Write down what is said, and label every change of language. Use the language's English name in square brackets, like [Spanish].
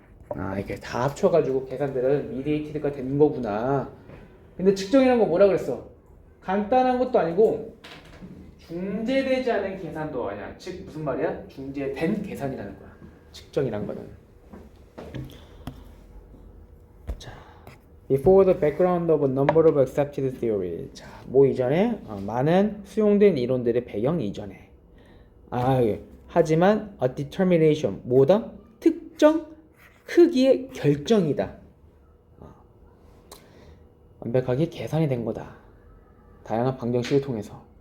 [Korean] 아, 이렇게 다 합쳐가지고 계산들은 미디에이티드가 된 거구나. 근데 측정이라는 거 뭐라 그랬어? 간단한 것도 아니고 중재되지 않은 계산도 아니야. 즉 무슨 말이야? 중재된 계산이라는 거야. 측정이란 거는. 자, [English] before the background of a number of accepted theories. [Korean] 자, 뭐 이전에 많은 수용된 이론들의 배경 이전에. 하지만 [English] a determination [Korean] 뭐다? 특정 크기의 결정이다. 완벽하게 계산이 된 거다. 다양한 방정식을 통해서.